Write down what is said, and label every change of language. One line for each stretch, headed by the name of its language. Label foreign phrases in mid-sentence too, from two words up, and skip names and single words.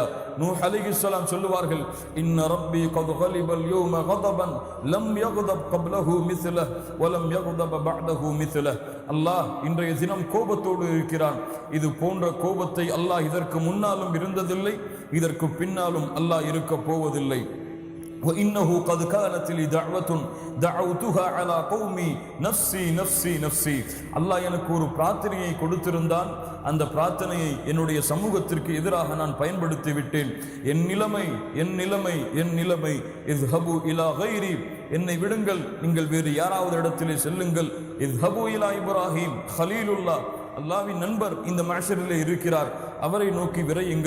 Tamil: நூஹ் அலைஹிஸ்ஸலாம் சொல்லுவார்கள்,
Arabic: إن ربي قد غضب اليوم غضبا لم يغضب قبله مثله ولم يغضب بعده مثله,
Tamil: அல்லாஹ் இன்றைய தினம் கோபத்தோடு இருக்கிறான். இது போன்ற கோபத்தை அல்லாஹ் இதற்கு முன்னாலும் இருந்ததில்லை, இதற்கு பின்னாலும் அல்லாஹ் இருக்க போவதில்லை.
Arabic: وإنه قد كانت لي دعوة دعوتها على قومي نفسي نفسي نفسي.
Tamil: அல்லாஹ் எனக்கு ஒரு பிரார்த்தனையை கொடுத்திருந்தான். அந்த பிரார்த்தனையை என்னுடைய சமூகத்திற்கு எதிராக நான் பயன்படுத்தி விட்டேன். என் நிலைமை என் நிலைமை என் நிலைமை
Arabic: اذهبوا إلى غيري,
Tamil: என்னை விடுங்கள், நீங்கள் வேறு யாராவது இடத்திலே செல்லுங்கள்.
Arabic: اذهبوا إلى إبراهيم خليل الله,
Tamil: அல்லாஹ்வின் நண்பர் இந்த மஹ்ஷரிலே இருக்கிறார், அவரை நோக்கி விரையுங்கள்.